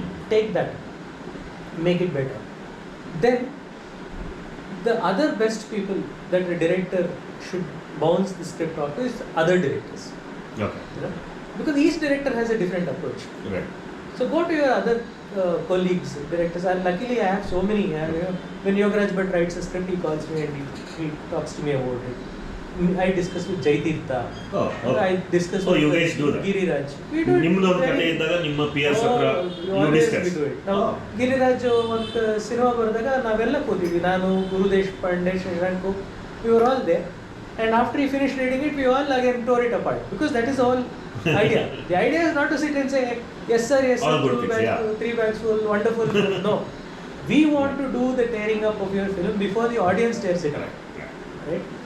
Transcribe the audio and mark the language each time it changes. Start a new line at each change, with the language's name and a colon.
English: Take that, make it better. Then the other best people that the director should bounce the script off is other directors. Okay. Because each director has a different approach. Right. So go to your other colleagues, directors. And luckily I have so many. When Yogaraj Bhatt writes a script, he calls me and he talks to me about it. I discuss with Jaitirtha. I discuss with you guys do that? Giriraj. We do it.
Kannada: ನಿಮ್ಮದು ಒಂದು ಕತೆ ಇದ್ದಾಗ ನಿಮ್ಮ peers ಹತ್ರ
English: you discuss.
Kannada: ನಾವು ಗಿರಿರಾಜ್ ಒಂದು cinema ಬರೆದಾಗ ನಾವೆಲ್ಲ ಕೂತಿದ್ವಿ.
English: ನಾನು, Guru Deshpande, Shashank, we were all there. And after he finished reading it, we all again tore it apart. Because that is the whole idea. The idea is not to sit and say, yes sir, all good things, 3 bags full, wonderful film. No. We want to do the tearing up of your film before the audience tears it up. Right?